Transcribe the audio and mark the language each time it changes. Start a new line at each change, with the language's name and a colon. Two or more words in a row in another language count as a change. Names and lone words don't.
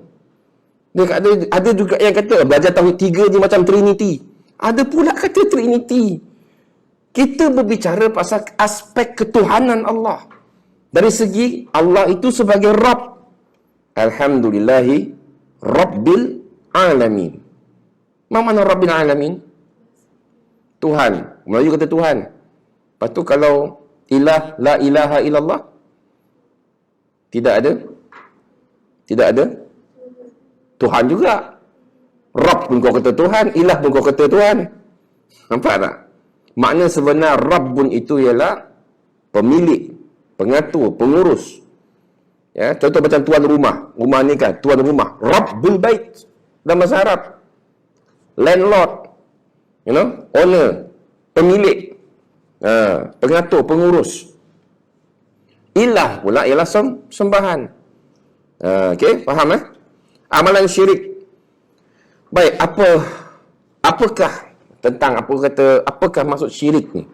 Malay: Dia ada juga yang kata, belajar tauhid tiga ni macam Trinity. Ada pula kata Trinity. Kita berbicara pasal aspek ketuhanan Allah. Dari segi Allah itu sebagai Rabb.
Arabic: الحمد لله رب العالمين.
Malay: Apa makna
Arabic: رب العالمين?
Malay: Tuhan. Melayu kata Tuhan. Lepas tu kalau ilah,
Arabic: لا إله إلا الله,
Malay: tidak ada. Tidak ada. Tuhan juga. Rabb pun kau kata Tuhan, ilah pun kau kata Tuhan. Nampak tak? Makna sebenar Rabbun itu ialah pemilik, pengatur, pengurus. Ya, contoh macam tuan rumah. Rumah ni kan, tuan rumah.
Arabic: رب البيت.
Malay: Dalam bahasa Arab.
English: Landlord. You know, owner,
Malay: pemilik. Pengatur, pengurus. Ilah pula ialah sembahan. Okey, faham Amalan syirik. Baik, apakah tentang apakah maksud syirik ni?